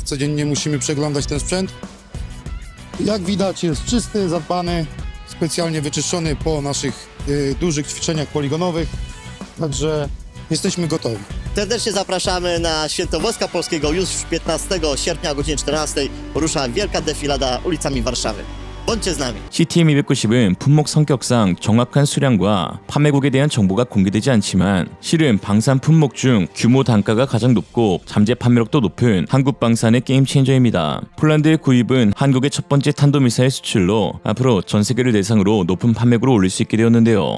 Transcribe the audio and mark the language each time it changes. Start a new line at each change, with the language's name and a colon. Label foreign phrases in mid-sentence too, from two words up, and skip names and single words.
Polish: Codziennie musimy przeglądać ten sprzęt. Jak widać, jest czysty, zadbany, specjalnie wyczyszczony po naszych dużych ćwiczeniach poligonowych, także jesteśmy gotowi. Serdecznie zapraszamy na Święto Wojska Polskiego. Już 15 sierpnia o godzinie 14 rusza wielka defilada ulicami Warszawy. bądźcie z nami.
Korean: CTM-290은 품목 성격상 정확한 수량과 판매국에 대한 정보가 공개되지 않지만 실은 방산 품목 중 규모 단가가 가장 높고 잠재 판매력도 높은 한국 방산의 게임 체인저입니다. 폴란드의 구입은 한국의 첫 번째 탄도미사일 수출로 앞으로 전 세계를 대상으로 높은 판매고를 올릴 수 있게 되었는데요.